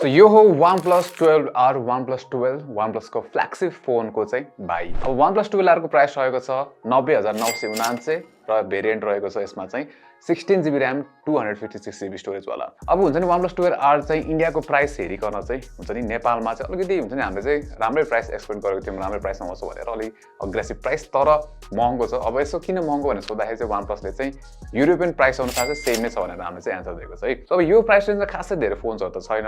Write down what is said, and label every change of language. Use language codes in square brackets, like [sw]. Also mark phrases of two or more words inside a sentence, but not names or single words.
[ne] So यो हो OnePlus 12R, OnePlus 12, OnePlus को [en] flagship phone [ne] को चाहिँ भाइ। अब OnePlus 12R को प्राइस रहेको छ 90,999 र भेरिएन्ट रहेको छ यसमा चाहिँ 16GB RAM 256GB स्टोरेज वाला। अब हुन्छ नि OnePlus 12R चाहिँ इन्डियाको प्राइस हेरिकन चाहिँ हुन्छ नि नेपालमा चाहिँ अलिकति हुन्छ नि हामीले चाहिँ राम्रै [en] price expect [ne] गरेको थियौँ, राम्रै प्राइसमा आउँछ भनेर अलि [en] aggressive price [ne] तर महँगो छ। अब यसो किन महँगो भनेर सोध्दाखेरि चाहिँ OnePlusले चाहिँ [en] European price [ne] अनुसार चाहिँ सेम नै छ भनेर हामीले चाहिँ एन्सर दिएको छ है। अब यो [en] price rangeमा [ne] खासै धेरै फोन्सहरु त छैन।